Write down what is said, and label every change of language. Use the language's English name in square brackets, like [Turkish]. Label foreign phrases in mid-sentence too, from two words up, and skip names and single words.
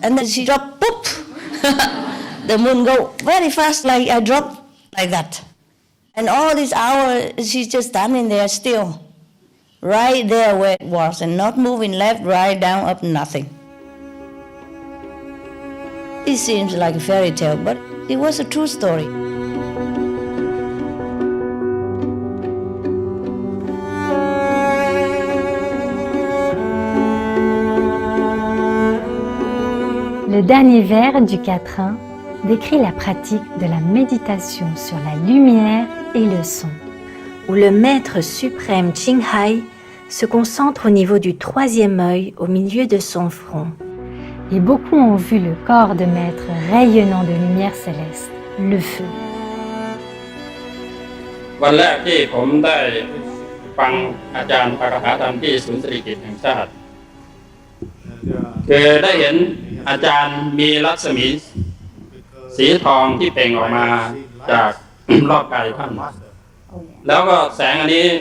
[English] And then she dropped, poof! The moon go very fast, like I dropped like that. And all this hour, she's just standing there still, right there where it was, and not moving left, right, down, up, nothing. It seems like a fairy tale, but it was a true story. [French] Le dernier vers du quatrain décrit la pratique de la méditation sur la lumière et le son, où le Maître suprême Ching Hai se concentre au niveau du troisième œil au milieu de son front. Et beaucoup ont vu le corps de Maître rayonnant de lumière céleste, le feu. [Thai] วันแรกที่ผมได้ฟังอาจารย์ปาฐาธรรมที่ศูนย์สิริกิติ์แห่งชาติคือได้เห็นอาจารย์มีรัศมีสีทองที่เปล่งออกมาจากรอบกายท่านแล้วก็แสงอันนี้